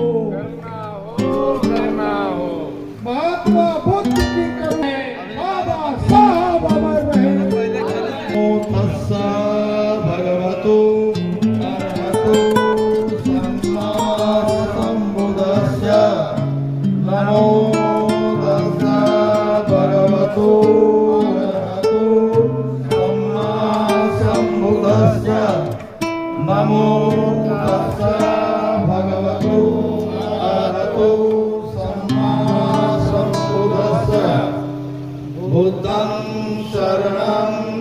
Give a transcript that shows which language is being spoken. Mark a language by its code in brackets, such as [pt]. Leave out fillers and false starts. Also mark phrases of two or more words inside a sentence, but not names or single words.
[hi] महात्मा बुद्ध की करुणा, बाबा साहब अमर रहे। [pi] तस्सा भगवतो अरहतो सम्मा सम्बुद्धस्य नमो तस्सा भगवतो नमो तस्सा भगवतो अरहतो सम्मा सम्बुद्धस्य बुद्धं शरणं